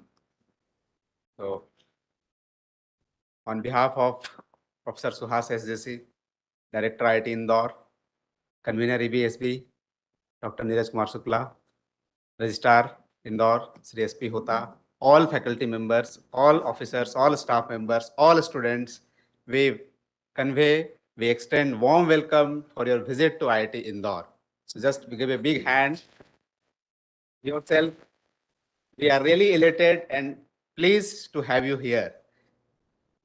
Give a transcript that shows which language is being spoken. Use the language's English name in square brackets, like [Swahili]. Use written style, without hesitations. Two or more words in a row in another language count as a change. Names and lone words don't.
[English] So on behalf of Professor Suhas SJC, Director IIT Indore, Convener EBSB, Dr. Neeraj Kumar Shukla, Registrar Indore, Sri SP Hota, all faculty members, all officers, all staff members, all students, we extend warm welcome for your visit to IIT Indore. So just give a big hand yourself. We are really elated and pleased to have you here.